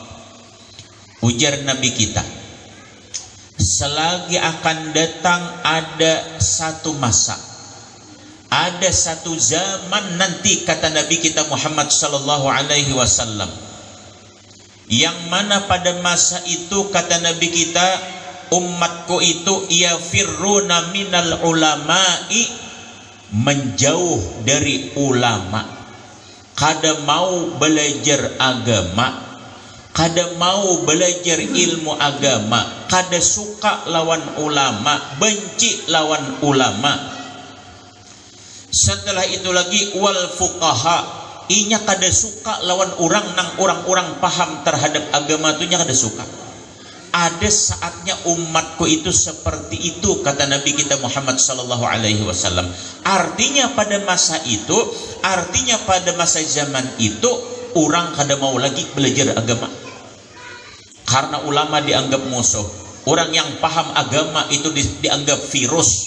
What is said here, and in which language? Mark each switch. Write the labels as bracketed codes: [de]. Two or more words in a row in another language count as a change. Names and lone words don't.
[id] Ujar Nabi kita, selagi akan datang ada satu masa, ada satu zaman nanti kata Nabi kita Muhammad [ar] صلى الله عليه وسلم, [id] yang mana pada masa itu kata Nabi kita, umatku itu [ar] يفرون من العلماء, [bjn] menjauh dari ulama, kada mau belajar agama, kada mau belajar ilmu agama, kada suka lawan ulama, benci lawan ulama. Setelah itu lagi [ar] والفقهاء, [bjn] inya kada suka lawan orang nang orang-orang paham terhadap agama tu nya kada suka. [id] Ada saatnya umatku itu seperti itu kata Nabi kita Muhammad [ar] صلى الله عليه وسلم. [bjn] Artinya pada masa itu, artinya pada masa zaman itu orang kada mau lagi belajar agama. [id] Karena ulama dianggap musuh. Orang yang paham agama itu dianggap virus.